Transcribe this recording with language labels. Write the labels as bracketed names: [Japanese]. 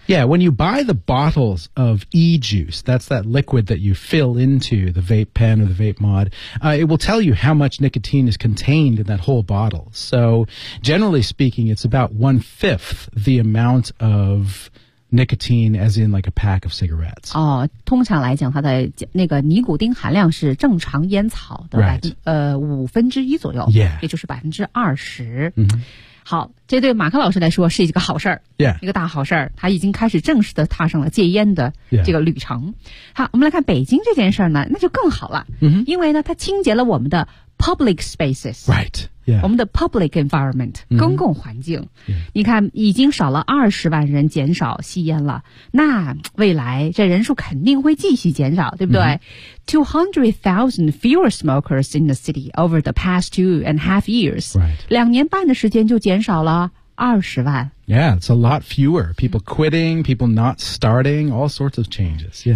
[English] yeah when you buy the bottles of e-juice that's that liquid that you fill into the vape pen or the vape mod、it will tell you how much nicotine is contained in that whole bottle so generally speaking it's about 1/5 the amount ofNicotine, as in like a pack of cigarettes. [Chinese] 哦，通常来讲，它的那个尼古丁含量是正常烟草的1/5左右， [English] yeah. [Chinese] 也就是20%。 Mm-hmm. 好，这对马克老师来说是一个好事儿， [English] yeah. [Chinese] 一个大好事儿。他已经开始正式的踏上了戒烟的这个旅程。 [English] Yeah. [Chinese] 好，我们来看北京这件事儿呢，那就更好了， mm-hmm. 因为呢，它清洁了我们的 [English] public spaces. Right. Yeah. [Chinese] 我们的 [English] public environment、 mm-hmm. [Chinese] 公共环境、 [English] yeah. [Chinese] 你看已经少了20万人减少吸烟了那未来这人数肯定会继续减少对不对、mm-hmm. [English] 200,000 fewer smokers in the city over the past 2.5 years、 right. [Chinese] 2.5年的时间就减少了20万 [English] Yeah, it's a lot fewer people quitting, people not starting all sorts of changes、yeah.